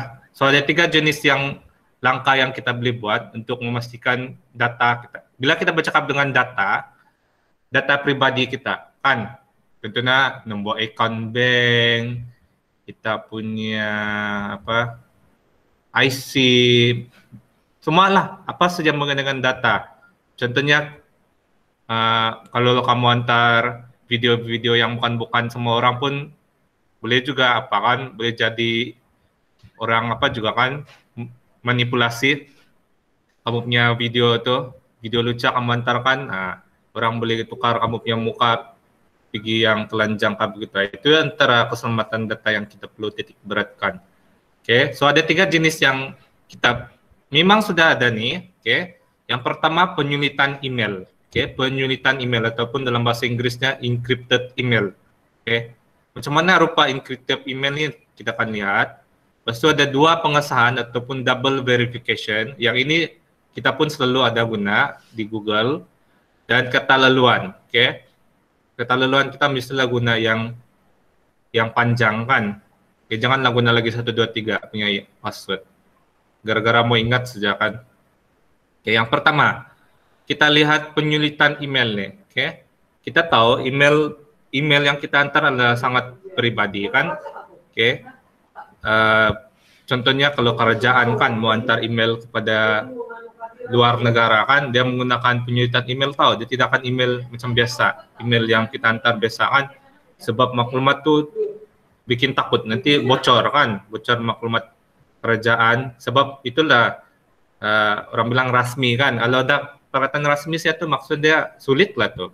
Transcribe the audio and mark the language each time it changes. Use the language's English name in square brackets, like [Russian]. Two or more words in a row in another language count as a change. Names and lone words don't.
[Malay] So ada 3 jenis yang langkah yang kita boleh buat untuk memastikan data kita. Bila kita bercakap dengan data pribadi kita kan, contohnya nombor akaun bank, kita punya apa IC, semualah apa saja mengenai dengan data. Contohnya kalau kamu antar video-video yang bukan semua orang pun boleh juga apa kan, boleh jadi orang apa juga kan manipulasi. Kamu punya video tuh, video lucu kamu antarkan, orang boleh tukar kamu punya muka pergi yang telanjang begitu. Itu antara keselamatan data yang kita perlu titik beratkan. Oke, so ada 3 jenis yang kita memang sudah ada nih. Oke, yang pertama penyulitan email. Oke, penyulitan email ataupun dalam bahasa Inggrisnya [English] encrypted email. [Malay] Oke, macam mana rupa [English] encrypted email [Malay] ini kita akan lihat. Lepas itu ada 2 pengesahan ataupun [English] double verification. [Malay] Yang ini kita pun selalu ada guna di Google. Dan kata laluan. Oke, kata laluan kita mestilah guna yang panjang kan. Oke, janganlah guna lagi 1, 2, 3 punya password. Gara-gara mau ingat saja kan. Oke, yang pertama, kita lihat penyulitan email nih. Oke, kita tahu email yang kita antar adalah sangat pribadi kan. Oke, contohnya kalau kerajaan kan mau antar email kepada luar negara kan, dia menggunakan penyulitan email, tahu dia tidak akan email macam biasa, email yang kita antar biasa kan, sebab maklumat tuh bikin takut nanti bocor kan, bocor maklumat kerajaan. Sebab itulah orang bilang rasmi kan, kalau ada perkataan rasmi saya tuh maksud dia sulit lah tuh.